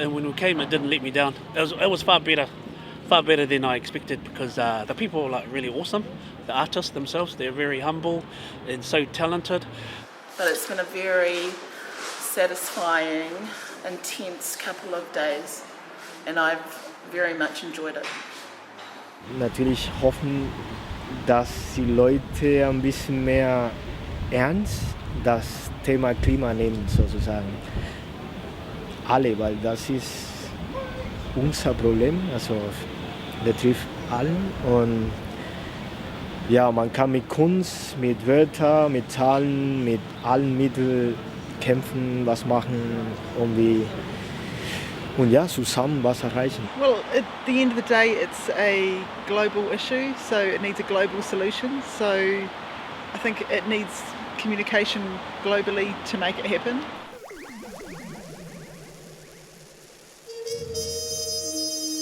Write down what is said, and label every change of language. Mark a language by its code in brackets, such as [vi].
[en] And when we came, it didn't let me down. It was far better than I expected, because the people are really awesome. The artists themselves, they're very humble and so talented. But it's been a very satisfying, intense couple of days, and I've very much enjoyed it. [de] Natürlich hoffen, dass die Leute ein bisschen mehr ernst das Thema Klima nehmen, sozusagen. Alle, weil das ist unser Problem, also betrifft allen. Und ja, man kann mit Kunst, mit Wörtern, mit Zahlen, mit allen Mitteln kämpfen, was machen und ja, zusammen was erreichen. [en] Well, at the end of the day, it's a global issue, so it needs a global solution. So I think it needs communication globally to make it happen.